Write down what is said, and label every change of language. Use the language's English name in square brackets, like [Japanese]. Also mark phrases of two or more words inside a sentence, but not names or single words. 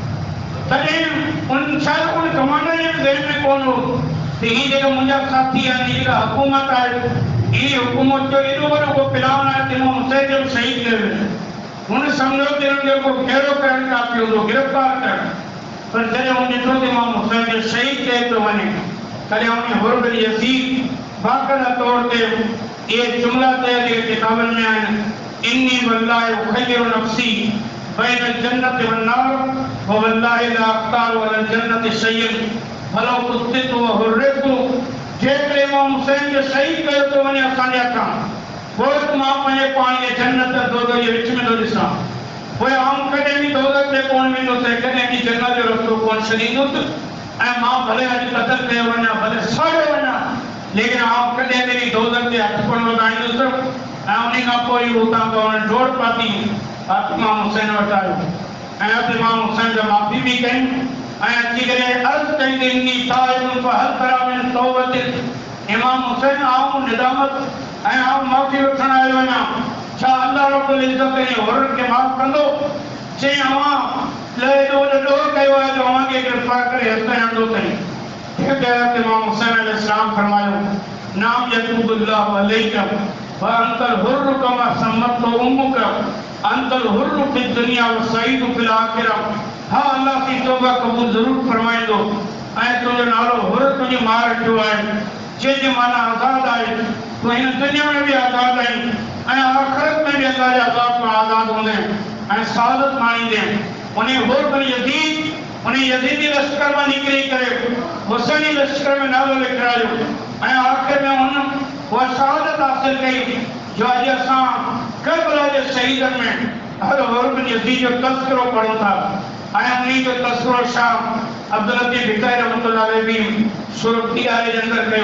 [Sindhi] तॾहिं उन शायदि उन कमांडर जे ज़हन में कोन हो त हीअ जेका मुंहिंजा साथी आहिनि, जेका हुकूमत आहे, इन हुकूमत जो एॾो वॾो को प्लान आहे त इमाम हुसैन खे शहीद कयो वेंदो। हुन सम्झो त हिननि जो को घेरो करणु काफ़ी हूंदो, गिरफ़्तार करणु, पर जॾहिं हुन ॾिठो त इमाम हुसैन खे शहीद कयो थो वञे, तॾहिं उन हुर बिन यज़ीद बाक़ाइदा तौर ते इहे जुमिला तयार जेके किताबनि में आहिनि, [Arabic] إني والله أخير نفسي بين الجنة والنار ووالله لا أختار على الجنة شيئا ولو قطعت وحرقت, [Sindhi] जेकॾहिं इमाम हुसैन खे शहीद कयो थो वञे असांजे हथां, पोइ मां पंहिंजे पाण खे जन्नत दोज़ख जे विच में थो ॾिसां, पोइ आउं कॾहिं बि दोज़ख ते कोन वेंदुसि, कॾहिं बि जन्नत जो रस्तो कोन छॾींदुसि, ऐं मां भले अॼु क़त्ल कयो वञा, भले साड़ियो वञा, लेकिन आउं कॾहिं बि दोज़ख ते हथु कोन वधाईंदुसि। ऐं उन खां पोइ हुतां खां हुन डोड़ पाती हथु इमाम हुसैन वटि आयो ऐं हथु इमाम हुसैन जा माफ़ी बि कयूं ऐं अची करे अर्ज़ु कई त [Arabic] إني تائب فهل ترى من توبة, [Sindhi] इमाम हुसैन आऊं निदामत ऐं आऊं माफ़ी वठण आयो आहियां, छा [Arabic] الله رب العزة [Sindhi] इन हुरनि खे माफ़ कंदो? चई अवां एॾो वॾो ॾोह कयो आहे जो अव्हांखे गिरफ़्तार करे हथ हणंदो अथई। [Arabic] इमाम हुसैन अलैहिस्सलाम फरमायो, نعم يتوب الله عليك وأنت الحر كما سمتك أمك أنت الحر في الدنيا وسعيد في الآخرة. [Sindhi] हाँ, अल्लाह की तौबा क़बूल ज़रूर फरमाईंदो ऐं तुंहिंजो नालो हुर तुंहिंजी मां रखियो आहे, जंहिंजी माना आज़ाद आहे, तूं हिन दुनिया में बि आज़ाद आहीं ऐं आख़िरत में बि अल्लाह जे अज़ाब खां आज़ाद हूंदे ऐं सआदत माणींदे। उन हुर बिन यज़ीद उन यज़ीदी लश्कर मां निकिरी करे हुसैनी लश्कर में नालो लिखायो ऐं आख़िर में हुन उहा शहादत हासिल कई जो अॼु असां करबला जे शहीदनि में हर हुर बिन यज़ीद जो तज़किरो पढ़ूं था ऐं उन जो तज़किरो शाह अब्दुल लतीफ़ भिखारी [Arabic] رحمة الله عليه [Sindhi] बि सूरत टीआरे जे अंदरि कयो।